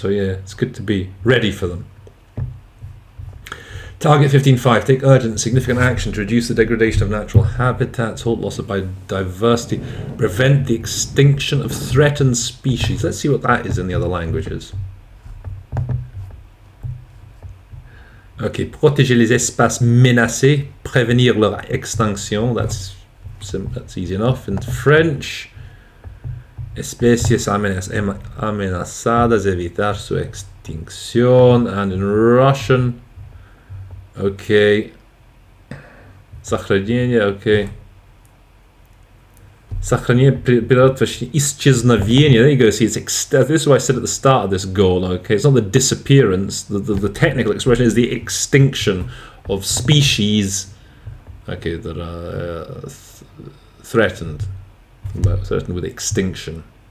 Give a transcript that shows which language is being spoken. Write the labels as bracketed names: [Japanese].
[English] So yeah, it's good to be ready for them. Target 15.5. Take urgent, significant action to reduce the degradation of natural habitats, halt loss of biodiversity, prevent the extinction of threatened species. Let's see what that is in the other languages. [French] Okay, protéger les espaces menacés, prévenir leur extinction. [English] That's easy enough. In French, [Spanish] especies amenazadas, evitar su extinción. [English] And in Russian, okay, сохранение, okay. [Russian] Сохранение, исчезновение. [English] There you go. See, this is what I said at the start of this goal. Okay, it's not the disappearance. The technical expression is the extinction of species. Okay, that are threatened with extinction.